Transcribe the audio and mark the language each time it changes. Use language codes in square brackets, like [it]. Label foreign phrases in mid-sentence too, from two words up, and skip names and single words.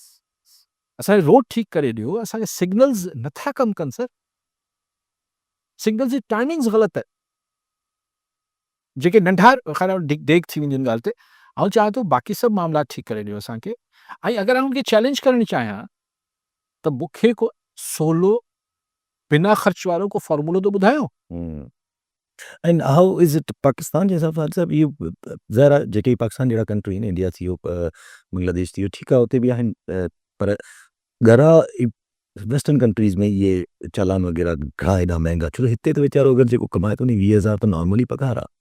[sd] असांखे रोड ठीकु करे ॾियो, असांखे सिग्नल्स नथा कमु कनि सर, सिग्नल्स जी टाइमिंग्स ग़लति आहे, जेके नंढा ख़ैर देख थी वेंदियूं ॻाल्हि ते। ऐं चाहियां थो बाक़ी सभु मामला ठीकु करे ॾियो असांखे, ऐं अगरि हुनखे चैलेंज करणु चाहियां त मूंखे को सवलो बिना ख़र्च वारो को फॉर्मूलो त ॿुधायो। [en] and how is it [sd] पाकिस्तान जे हिसाब सां सभु इहो ज़ाहिर आहे, जेके पाकिस्तान जहिड़ा कंट्री आहिनि, इंडिया थी वियो, बांग्लादेश थी वियो, ठीकु आहे उते बि आहिनि, पर घणा [en] Western countries [sd] में इहे चालान वग़ैरह घणा हेॾा महांगा, छो हिते त वीचारो अगरि जेको कमाए थो न 20,000 त नॉर्मली पघार आहे।